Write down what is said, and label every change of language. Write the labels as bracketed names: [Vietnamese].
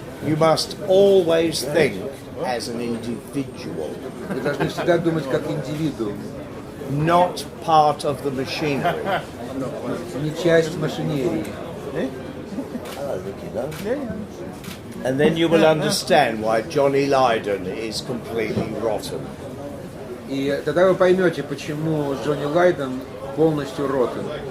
[English] You must always think as an individual. [Russian] Вы должны всегда думать как индивидуум. [English] Not part of the machinery. [Russian] Не часть машинерии. [English] And then you will understand why Johnny Lydon is completely rotten. [Russian] И тогда вы поймете, почему Джонни Лайден полностью ротен.